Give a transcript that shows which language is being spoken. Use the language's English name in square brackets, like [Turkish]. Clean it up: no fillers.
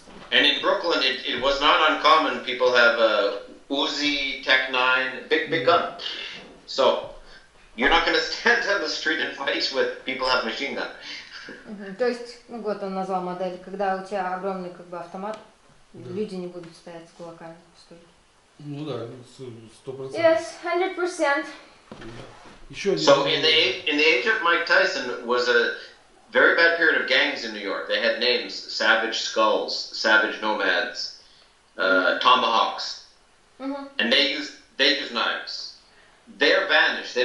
[English] And in Brooklyn, it was not uncommon. People have Uzi, Tech 9, big gun. So you're not going to stand on the street and fight with people have machine gun. [Russian] То есть, ну вот он назвал модель, когда у тебя огромный как бы автомат, люди не будут стоять с кулаками в стойке. Ну да, 100%. [English] Yes, 100%. [Russian] Еще один. [English] So in the age of Mike Tyson was a very bad period of gangs in New York. They had names: Savage Skulls, Savage Nomads, Tomahawks, and they used knives. They're vanished.